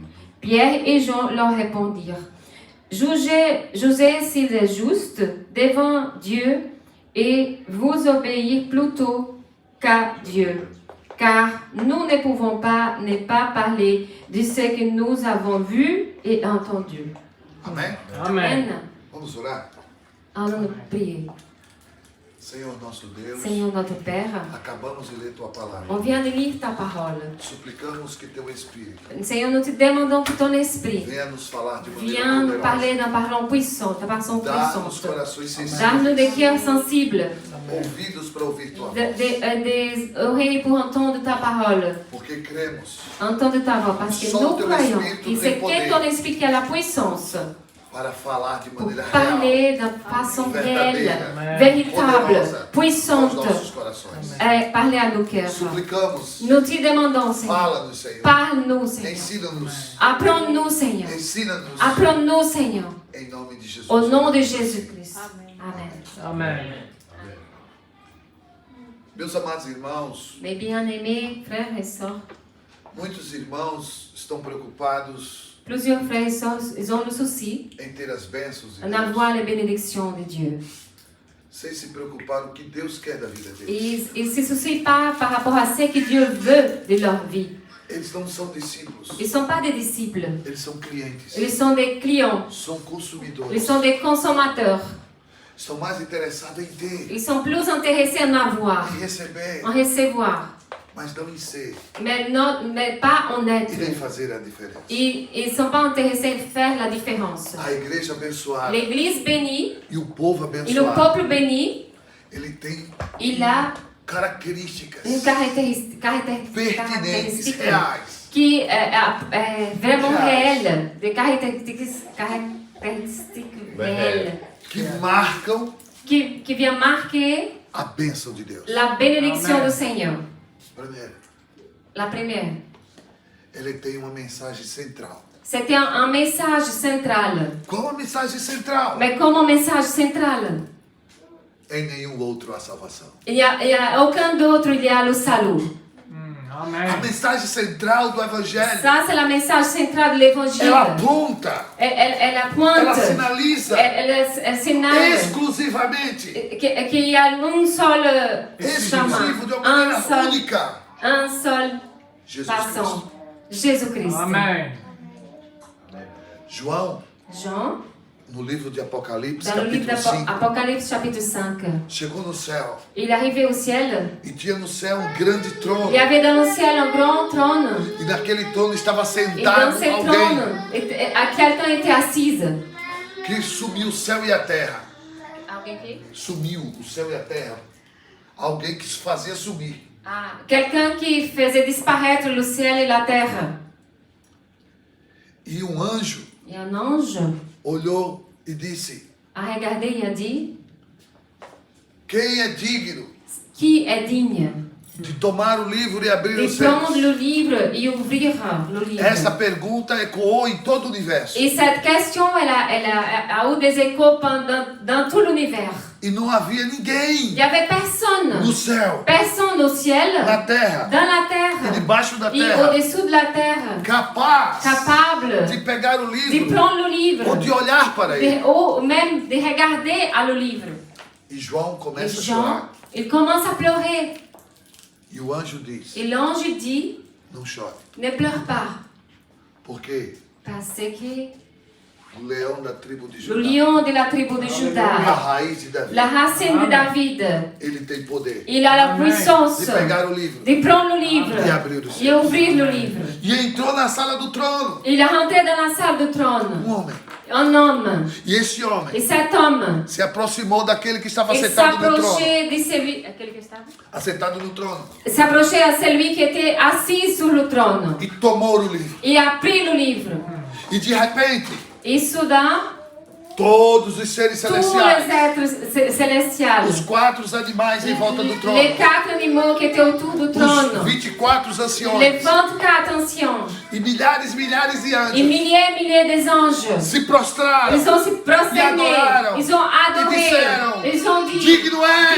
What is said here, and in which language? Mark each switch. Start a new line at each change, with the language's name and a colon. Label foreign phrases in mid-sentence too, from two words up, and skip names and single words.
French: Pierre et Jean leur répondirent: Jugez s'il est juste devant Dieu et vous obéir plutôt qu'à Dieu. Car nous ne pouvons pas ne pas parler de ce que nous avons vu et entendu.
Portuguese: Amém? Amém. Vamos orar?
French: Allons prier.
Portuguese: Senhor nosso Deus,
French: Seigneur notre Père,
Portuguese: acabamos de ler Tua
French: on
Portuguese: palavra.
French: vient de lire ta parole.
Portuguese: Suplicamos que Teu Espírito
French: Seigneur, nous te demandons que ton esprit
Portuguese: venha nos falar de maneira
French: vienne nous
Portuguese: poderosa.
French: parler d'un parlant puissant, de façon
Portuguese: Dá-nos
French: puissante.
Portuguese: corações sensíveis,
French: Donne-nous des cœurs sensibles,
Portuguese: ouvidos para ouvir Tua voz,
French: des oreilles pour entendre ta parole,
Portuguese: porque cremos
French: entendre ta voix, parce que nous croyons que c'est que ton esprit qui a la puissance
Portuguese: para falar de
French: pour
Portuguese: maneira real,
French: parler d'une façon réelle,
Portuguese: Amen.
French: véritable,
Portuguese: poderosa aos
French: puissante,
Portuguese: nossos corações.
French: parler à nos cœurs.
Portuguese: Suplicamos,
French: Nous te demandons, Seigneur,
Portuguese: fala-nos, Senhor.
French: parle-nous, Seigneur.
Portuguese: Ensina-nos,
French: Apprends-nous, Seigneur.
Portuguese: ensina-nos,
French: Apprends-nous, Seigneur.
Portuguese: em nome de Jesus.
French: Au nom de Jésus-Christ.
Portuguese: Amen.
French: Amen.
Portuguese: Meus amados irmãos,
French: Mes bien-aimés frères et sœurs,
Portuguese: muitos irmãos estão preocupados
French: plusieurs frères et sœurs, ils ont le souci
Portuguese: em ter as bênçãos de
French: en
Portuguese: Deus,
French: avoir les bénédictions de Dieu.
Portuguese: sem se preocupar o que Deus quer da vida deles.
French: Ils ne se soucient pas par rapport à ce que Dieu veut de leur vie.
Portuguese: Eles não são discípulos,
French: Ils ne sont pas des disciples.
Portuguese: eles são clientes,
French: Ils sont des clients.
Portuguese: são
French: Ils
Portuguese: consumidores.
French: sont des consommateurs.
Portuguese: Estão mais interessados em ter,
French: Ils sont plus intéressés en avoir,
Portuguese: em receber,
French: en recevoir,
Portuguese: mas não em ser
French: mais pas en
Portuguese: e nem
French: être.
Portuguese: fazer a diferença.
French: Ils ne sont pas intéressés à faire la différence.
Portuguese: A igreja abençoada
French: L'église bénie
Portuguese: e o povo
French: et le
Portuguese: abençoado,
French: peuple béni,
Portuguese: ele tem
French: il a
Portuguese: características
French: une caractéristique
Portuguese: reais,
French: qui est vraiment réelle, des caractéristiques réelles,
Portuguese: que marcam
French: qui vient marquer
Portuguese: a bênção de Deus.
French: la bénédiction
Portuguese: Amen.
French: du Seigneur.
Portuguese: Primeiro,
French: La première,
Portuguese: ele tem uma mensagem central.
French: c'était un message central.
Portuguese: Qual a mensagem central?
French: Mais comme un message central,
Portuguese: Em nenhum outro há salvação.
French: il y a aucun d'autre, il y a le salut.
Portuguese: A
French: Amen.
Portuguese: mensagem central do Evangelho,
French: Ça, c'est le message central de l'évangile.
Portuguese: ela aponta,
French: Elle
Portuguese: ela
French: pointe,
Portuguese: sinaliza
French: elle signale
Portuguese: exclusivamente,
French: qu'il y a un seul chemin,
Portuguese: exclusivo, de uma maneira
French: un seul,
Portuguese: única,
French: un seul
Portuguese: Jesus
French: passant,
Portuguese: Cristo.
French: Jésus-Christ.
Portuguese: Amen. João,
French: Jean,
Portuguese: no livro de Apocalipse,
French: dans le livre
Portuguese: capítulo 5,
French: d'Apocalypse chapitre 5,
Portuguese: chegou no céu
French: il est arrivé au ciel.
Portuguese: e tinha no céu um grande trono.
French: Il y avait dans le ciel un grand trône.
Portuguese: E naquele trono estava
French: Et dans
Portuguese: sentado
French: ce
Portuguese: alguém
French: trône, quelqu'un était assise.
Portuguese: que sumiu o céu e a terra. Alguém qui? Sumiu o céu e a terra. Alguém que se fazia sumir.
French: Quelqu'un qui faisait disparaître le ciel et la terre.
Portuguese: E um anjo
French: Et un ange
Portuguese: olhou e disse:
French: a regardé et a dit,
Portuguese: quem é digno
French: qui est digne
Portuguese: de tomar o livro e abrir
French: de
Portuguese: os céus?
French: prendre le livre et ouvrir le livre?
Portuguese: Essa pergunta ecoou em todo o universo.
French: Et cette question, elle a eu des échos dans tout l'univers.
Portuguese: E não havia
French: Il
Portuguese: ninguém
French: n'y avait personne.
Portuguese: no céu,
French: Personne au ciel,
Portuguese: na terra
French: dans la
Portuguese: e
French: terre
Portuguese: debaixo da
French: et
Portuguese: terra
French: au-dessous de la terre,
Portuguese: capaz
French: capable
Portuguese: de pegar o
French: de
Portuguese: livro
French: prendre le livre
Portuguese: ou de olhar para ele.
French: ou même de regarder à le livre.
Portuguese: E João
French: Et
Portuguese: começa a
French: Jean,
Portuguese: chorar.
French: il commence à pleurer.
Portuguese: E o anjo diz:
French: Et l'ange dit,
Portuguese: não chore,
French: ne pleure pas,
Portuguese: porque
French: parce que
Portuguese: o leão da tribo de
French: le
Portuguese: Judá,
French: lion de la tribu de
Portuguese: a
French: Juda,
Portuguese: raiz de Davi,
French: la racine de David,
Portuguese: ele tem poder
French: il a la
Portuguese: Amen.
French: puissance
Portuguese: de pegar o livro
French: de prendre le livre
Portuguese: e abrir os
French: et
Portuguese: céus.
French: ouvrir le livre.
Portuguese: E entrou na sala do trono
French: Il est rentré dans la salle du trône,
Portuguese: homem.
French: un homme.
Portuguese: E esse
French: Et
Portuguese: homem
French: cet homme,
Portuguese: se aproximou daquele que estava
French: il
Portuguese: sentado no trono.
French: s'approchait de celui,
Portuguese: Assentado no trono.
French: s'approchait à celui qui était assis sur le trône.
Portuguese: E tomou o livro.
French: Il a pris le livre.
Portuguese: E de repente,
French: Et soudain,
Portuguese: todos os seres
French: tous les
Portuguese: celestiais,
French: êtres célestials,
Portuguese: os 4 animais em volta do
French: les
Portuguese: trono,
French: 4 animaux qui étaient autour du
Portuguese: os
French: trône,
Portuguese: 24
French: les
Portuguese: anciões
French: 24 anciens,
Portuguese: e milhares de
French: et
Portuguese: anjos
French: milliers des anges,
Portuguese: se prostraram
French: ils ont se prosternés, ils ont
Portuguese: e
French: adoré,
Portuguese: disseram:
French: ils ont dit,
Portuguese: digno és